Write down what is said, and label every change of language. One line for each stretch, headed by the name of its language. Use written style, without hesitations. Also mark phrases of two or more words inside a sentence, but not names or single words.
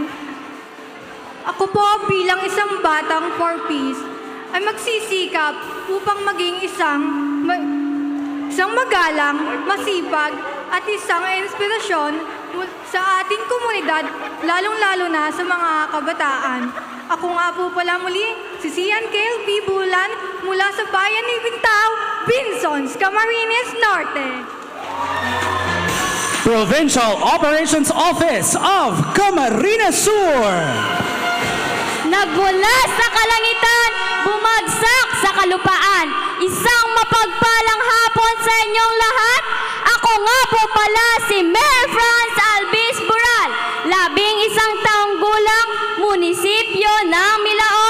Filipino: Ako po bilang isang batang 4-piece ay magsisikap upang maging isang magalang, masipag at isang inspirasyon sa ating komunidad, lalong-lalo na sa mga kabataan. Ako nga po pala muli, si Sian Kale P. Bulan mula sa bayan ni Bintao, Binsons, Camarines Norte.
English: Provincial Operations Office of Camarines Sur.
Filipino: Nagmula sa kalangitan, bumagsak sa kalupaan. Isang mapagpalang hapon sa inyong lahat. Ako nga po pala si Mayor Franz Albis Bural, 11 taong gulang, munisipyo ng Milaor.